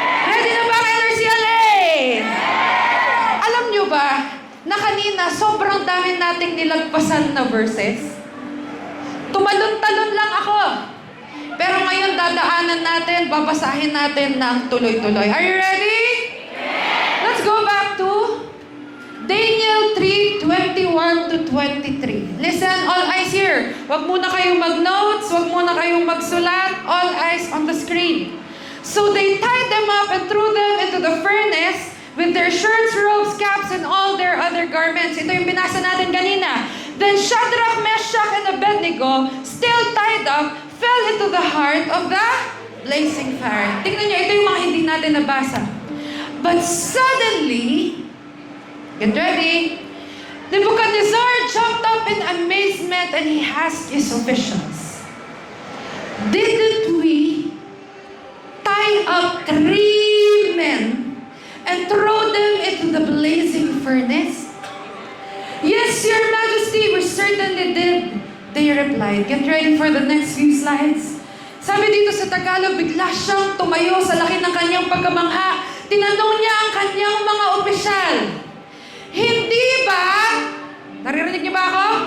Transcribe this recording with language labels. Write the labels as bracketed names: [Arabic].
[Filipino] Ready na ba, LRCLA? Alam nyo ba, na kanina, sobrang dami nating nilagpasan na verses. Tumalon-talon lang ako. Pero ngayon, dadaanan pagdadaanan natin, babasahin natin ng tuloy-tuloy. [English] Are you ready? Let's go back to Daniel 3:21 to 23. Listen, all eyes here. [Filipino] Huwag muna kayong mag-notes, huwag muna kayong magsulat. [English] All eyes on the screen. So they tied them up and threw them into the furnace with their shirts, robes, caps, and all their other garments. [Filipino] Ito yung binasa natin kanina. [English] Then Shadrach, Meshach, and Abednego, still tied up, fell into the heart of the blazing fire. [Filipino] Tingnan niyo, ito yung mga hindi natin nabasa. [English] But suddenly, get ready, Nebuchadnezzar jumped up in amazement and he asked his officials, "Didn't we tie up 3 men and throw them into the blazing furnace?" "Yes, Your Majesty, we certainly did," they replied. Get ready for the next few slides. [Filipino] Sabi dito sa Tagalog, bigla siyang tumayo sa laki ng kanyang pagkamangha. Tinanong niya ang kanyang mga opisyal, "Hindi ba," naririnig niyo ba ako?